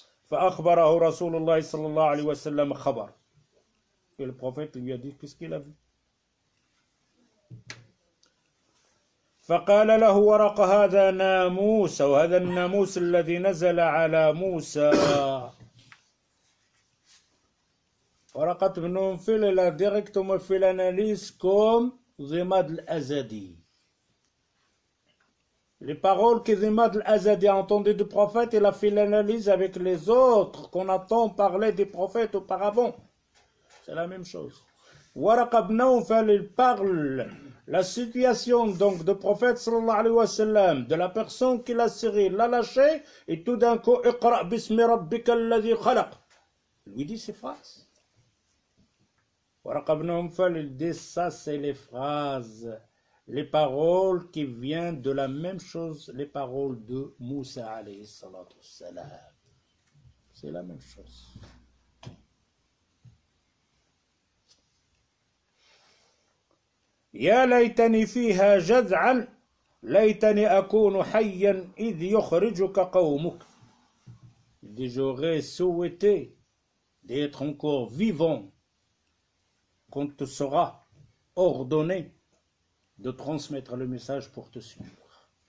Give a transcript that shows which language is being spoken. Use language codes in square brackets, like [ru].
[ar] فأخبره رسول الله صلى الله عليه وسلم خبر [fr] et le prophète lui a dit qu'est-ce qu'il a vu [ar] فقال له ورقة هذا ناموس وهذا الناموس الذي نزل على موسى [fr] Waraqat ibn Nawfal, il a directement fait l'analyse comme Zimad al-Azadi. Les paroles que Zimad al-Azadi a entendues du prophète, il a fait l'analyse avec les autres qu'on entend parler des prophètes auparavant. C'est la même chose. Waraqat ibn Nawfal, il parle la situation donc du prophète sallallahu alayhi wa sallam, de la personne qui l'a serré, l'a lâché, et tout d'un coup, [ar] Iqra bismi rabbika alladhi khalaq. [fr] Il lui dit ces phrases. Waraqa ibn Nawfal, il dit ça, c'est les phrases, les paroles qui viennent de la même chose, les paroles de Moussa alayhi salatu wassalam. C'est la même chose. [ar] يا ليتني فيها جذعا ليتني أكون حيا إذ يخرجك قومك. [fr] Il dit j'aurais souhaité d'être encore vivant quand te sera ordonné de transmettre le message pour te suivre.